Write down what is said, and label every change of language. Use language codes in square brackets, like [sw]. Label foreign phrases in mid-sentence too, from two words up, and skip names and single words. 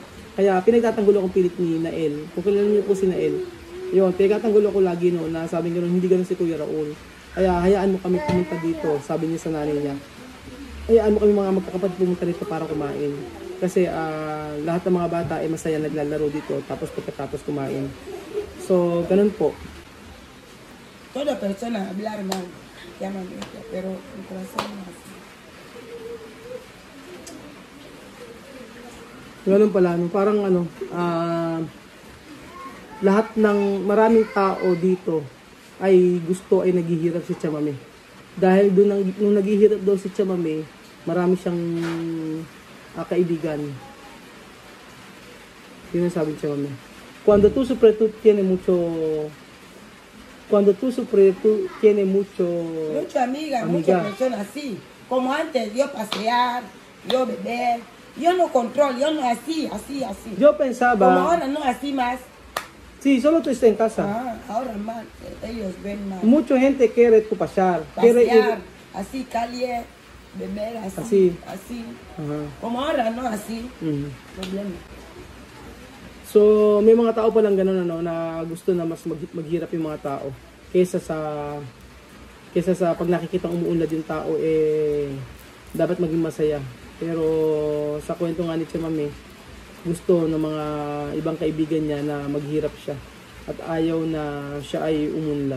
[tl] Kaya pinagtatanggol akong pilit ni Nael. Kung kilala niyo po si Nael, yun, pinagtatanggol ako lagi no, na sabi niya hindi ganun si Kuya Raul. Kaya hayaan mo kami pumunta dito, sabi niya sa nanay niya. Hayaan mo kami mga magkakapatid pumunta dito para kumain. Kasi lahat ng mga bata ay masaya naglalaro dito tapos pagkatapos kumain. So, ganun po. [es] Toda persona hablar mal, llaman esto, pero el corazón no así. [tl] Ganun pala, no? Parang lahat ng maraming tao dito ay gusto ay naghihirap si Chamame. Dahil doon nung naghihirap daw si Chamame, marami siyang kaibigan. Yun ang sabi ni Chamame. [es] Cuando tú sufres, tú tienes mucho Mucha amiga, muchas personas así. Como antes, yo pasear, yo beber. Yo no controlo, yo no así. Yo pensaba... Como ahora no así más. Sí, solo tú estás en casa. Ahora más, ellos ven más. Mucha gente quiere tu pasear. Pasear, así, calle, beber, así. Como ahora no así. Problema. [tl] So, may mga tao palang gano'n na gusto na mas maghirap yung mga tao. Kesa sa pag nakikitang umuunlad yung tao, dapat maging masaya. Pero sa kwento nga ni Chamame, gusto ng mga ibang kaibigan niya na maghirap siya at ayaw na siya ay umunlad.